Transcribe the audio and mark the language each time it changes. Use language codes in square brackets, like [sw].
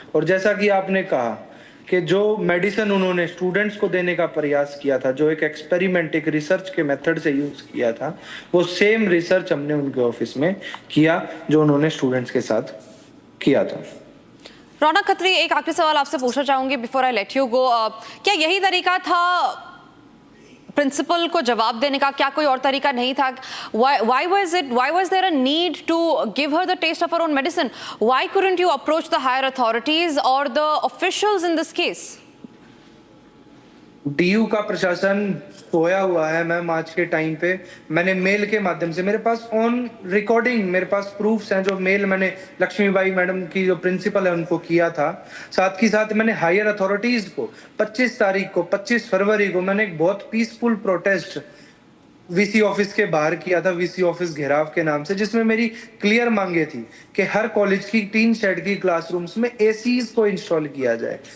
[hi] और जैसा कि आपने कहा कि जो मेडिसिन उन्होंने स्टूडेंट्स को देने का प्रयास किया था, जो एक एक्सपेरिमेंट एक रिसर्च के मेथड से यूज़ किया था, वो सेम रिसर्च हमने उनके ऑफिस में किया जो उन्होंने स्टूडेंट्स के साथ किया था। रौनक खत्री, एक आखिरी सवाल आपसे पूछना चाहूंगी [en] Before I let you go. [hi] क्या यही तरीका था प्रिंसिपल को जवाब देने का? क्या कोई और तरीका नहीं था? [en] Why was there a need to give her the taste of her own medicine? Why couldn't you approach the higher authorities or the officials in this case? [hi] DU का प्रशासन सोया हुआ है मैम। आज के टाइम पे मैंने मेल के माध्यम से, मेरे पास ऑन रिकॉर्डिंग, मेरे पास प्रूफ्स हैं, जो मेल मैंने लक्ष्मीबाई मैडम की जो प्रिंसिपल है उनको किया था। साथ ही साथ मैंने हायर अथॉरिटीज को 25 फरवरी को मैंने एक बहुत पीसफुल प्रोटेस्ट वीसी ऑफिस के बाहर किया था, वीसी ऑफिस घेराव के नाम से, जिसमें मेरी क्लियर मांगे थी कि हर कॉलेज की 3 शेड की क्लासरूम्स में एसीज को इंस्टॉल किया जाए।